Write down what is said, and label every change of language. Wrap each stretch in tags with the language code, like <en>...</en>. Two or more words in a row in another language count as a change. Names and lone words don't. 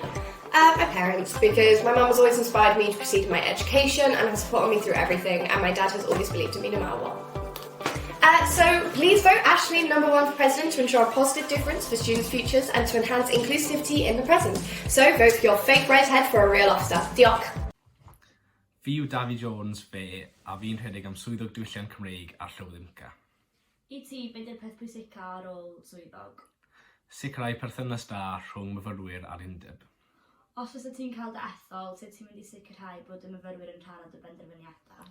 <en>My parents, because my mum has always inspired me to proceed in my education and has supported me through everything, and my dad has always believed in me no matter what. So please vote Ashleen #1 for president to ensure a positive difference for students' futures and to enhance inclusivity in the present. So vote for your fake redhead for a real officer.</en> <cy>Diolch. Fi yw David Jones fe, a fi'n rhedeg am swyddog diwylliant Cymreig ar Llywodymca. I ti, beth yw'r peth pwysica ar ôl swyddog? Sicrhau perthynas da rhwng myfyrwyr a'r undeb. Os fysa ti'n cael dy ethol, sut ti'n mynd i sicrhau bod y myfyrwyr yn rhan o dy benderfyniadau?</cy>